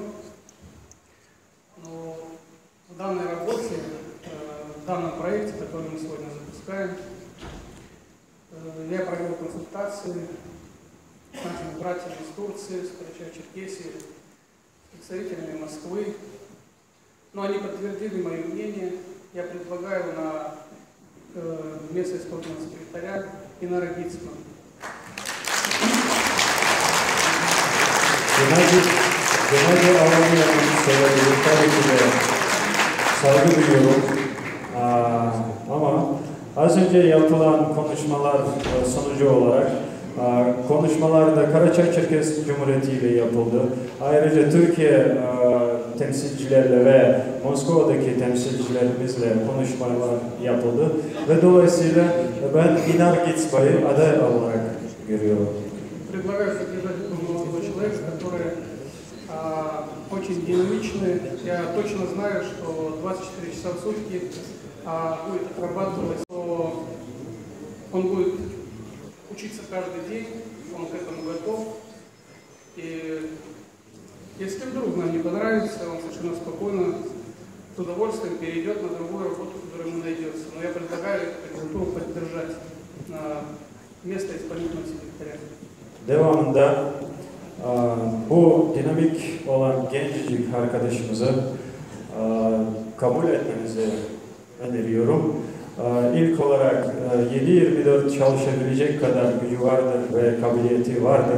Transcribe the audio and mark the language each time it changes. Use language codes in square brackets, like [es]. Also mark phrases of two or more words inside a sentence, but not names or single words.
[ru] Но в данной работе, в данном проекте, который мы сегодня запускаем, я провел консультации с нашими братьями из Турции, с Карачаево-Черкесии, с представителями Москвы. Но они подтвердили мое мнение. Я предлагаю на место исполнительного секретаря Инара Гицман. [tr] Genelde Almanya'nın söylediği tabii ki de saygı duyuyorum. Ama az önce yapılan konuşmalar sonucu olarak konuşmalar da Karaçay-Çerkes Cumhuriyeti ile yapıldı. Ayrıca Türkiye temsilcilerle ve Moskova'daki temsilcilerimizle konuşmalar yapıldı. Ve dolayısıyla ben Inar Gitsbay'ı aday olarak görüyorum. [ru] Предлагаю содержать молодого человека, который очень динамичный. Я точно знаю, что 24 часа в сутки будет отрабатывать, что он будет учиться каждый день, он к этому готов. И если вдруг нам не понравится, он совершенно спокойно, с удовольствием перейдет на другую работу, которая ему найдется. Но я предлагаю эту кандидатуру поддержать на место исполнительного секретаря. [tr] Devamında bu dinamik olan gencecik arkadaşımızı kabul etmenizi öneriyorum. İlk olarak 7/24 çalışabilecek kadar gücü vardır ve kabiliyeti vardır.